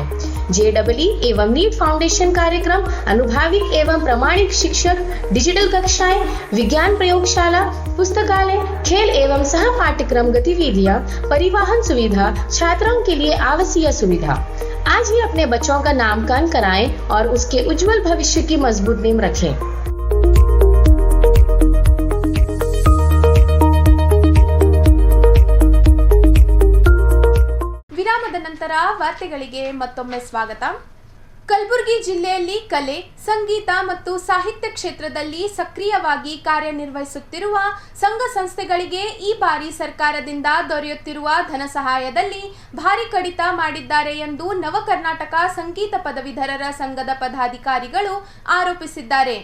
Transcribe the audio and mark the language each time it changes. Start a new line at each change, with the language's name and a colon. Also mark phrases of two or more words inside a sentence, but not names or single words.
Hindi: JEE एवं नीट फाउंडेशन कार्यक्रम, अनुभवी एवं प्रामाणिक शिक्षक, डिजिटल कक्षाएं, विज्ञान प्रयोगशाला, पुस्तकालय, खेल एवं सह पाठ्यक्रम गतिविधियां, परिवहन सुविधा, छात्राओं के लिए आवासीय सुविधा। आज ही अपने बच्चों का नामकरण कराएं और उसके उज्जवल भविष्य की मजबूत नींव रखें।
Kannada: ವಿರಾಮದ ನಂತರ ವಾರ್ತೆಗಳಿಗೆ ಮತ್ತೊಮ್ಮೆ ಸ್ವಾಗತ. ಕಲಬುರಗಿ ಜಿಲ್ಲೆಯಲ್ಲಿ ಕಲೆ, ಸಂಗೀತ ಮತ್ತು ಸಾಹಿತ್ಯ ಕ್ಷೇತ್ರದಲ್ಲಿ ಸಕ್ರಿಯವಾಗಿ ಕಾರ್ಯನಿರ್ವಹಿಸುತ್ತಿರುವ ಸಂಘ ಸಂಸ್ಥೆಗಳಿಗೆ ಈ ಬಾರಿ ಸರ್ಕಾರದಿಂದ ದೊರೆಯುತ್ತಿರುವ ಧನ ಸಹಾಯದಲ್ಲಿ ಭಾರಿ ಕಡಿತ ಮಾಡಿದ್ದಾರೆ ಎಂದು ನವ ಕರ್ನಾಟಕ ಸಂಗೀತ ಪದವೀಧರರ ಸಂಘದ ಪದಾಧಿಕಾರಿಗಳು ಆರೋಪಿಸಿದ್ದಾರೆ.